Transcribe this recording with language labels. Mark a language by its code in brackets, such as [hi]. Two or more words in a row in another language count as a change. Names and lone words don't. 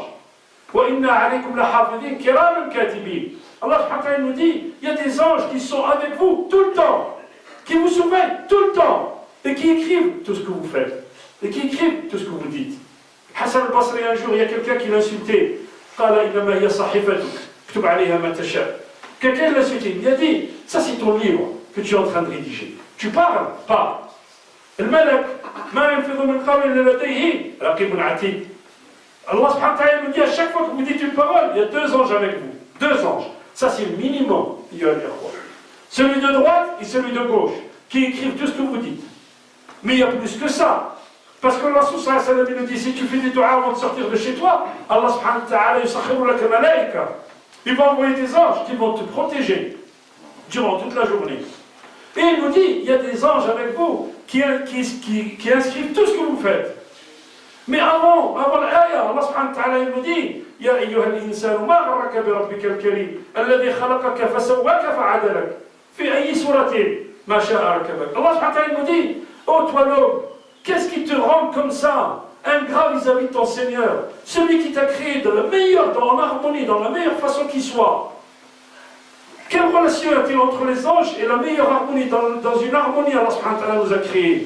[fr] Allah nous dit, il y a des anges qui sont avec vous tout le temps, qui vous surveillent tout le temps, et qui écrivent tout ce que vous faites, et qui écrivent tout ce que vous dites. Hassan al-Basri, un jour, il y a quelqu'un qui l'a insulté. Quelqu'un l'a insulté, il a dit, ça c'est ton livre que tu es en train de rédiger. Tu parles, parle. [ar] الملك ما ينفذ من قول لديه رقيب عتيد. [fr] Allah [ar] سبحانه وتعالى [fr] nous dit à chaque fois que vous dites une parole, il y a deux anges avec vous. Deux anges. Ça c'est le minimum. Celui de droite et celui de gauche, qui écrivent tout ce que vous dites. Mais il y a plus que ça. Parce que Allah [ar] صلى الله عليه وسلم [fr] nous dit, si tu fais des doigts avant de sortir de chez toi, [ar] الله سبحانه وتعالى يسخر لك ملائكة. [fr] Il va envoyer des anges qui vont te protéger durant toute la journée. Et il nous dit, il y a des anges avec vous qui inscrivent tout ce que vous faites. Mais avant l'ayah, Allah [ar] سبحانه وتعالى [fr] nous dit, [ar] يا أيها الإنسان ما غرك بربك الكريم الذي خلقك فسواك فعدلك في أي صورة ما شاء ركبك. [fr] Allah [ar] سبحانه وتعالى [fr] nous dit, oh toi l'homme, qu'est-ce qui te rend comme ça, ingrat vis-à-vis de ton Seigneur, celui qui t'a créé dans en harmonie, dans la meilleure façon qui soit. Quelle relation y a-t-il entre les anges et la meilleure harmonie, dans une harmonie Allah [ar] سبحانه وتعالى [fr] nous a créé?